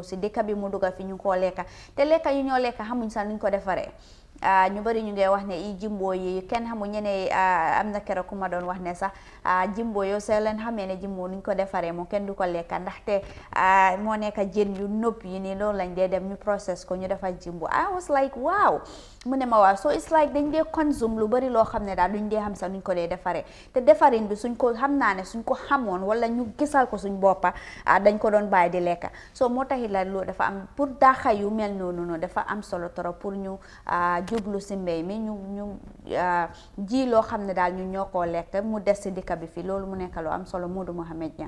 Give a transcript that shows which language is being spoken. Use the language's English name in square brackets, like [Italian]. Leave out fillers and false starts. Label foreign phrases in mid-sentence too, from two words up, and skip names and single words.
[Wolof] si dëkk bi mu dugal fi ñu koo lekka te lekka yu ñoo lekka xamuñ sax nuñ ko defaree ñu bari ñu ngi wax ne i jimbo yi kenn xamu ñene am na keroog ku ma doon wax ne sax jimbo yow see leen xamee ne jimbo nuñ ko defaree moom kenn du ko lekka ndaxte moo nekk jën yu nëpp yi nii loolu lañ dee dem ñu process ko ñu defar jimbo I [English] was like wow [Wolof] mu ne ma waaw [English] so it's like [Wolof] dañ dee consume lu bari loo xam ne daal duñ dee xam sax nuñ ko dee defaree te defarin bi suñ ko xam naa ne suñ ko xamoon wala ñu gisal ko suñ boppa dañ ko doon bàyyi di lekka so moo taxit la loolu dafa am pour daaxa yu mel noonu dafa am solo trop pour ñu jublu si mbéy mi ñu ji loo xam ne daal ñu ñoo koo lekk mu des si dëkk bi fii loolu mu nekk lu am solo Modou Mohamed Niang